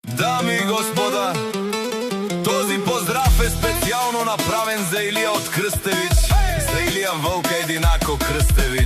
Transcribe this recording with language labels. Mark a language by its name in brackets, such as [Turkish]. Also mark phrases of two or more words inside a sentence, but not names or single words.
[Bulgarian] Дами и господа, този поздрав е специално направен за Илија од Крстевич, за Илија Вълка Единако Крстевич.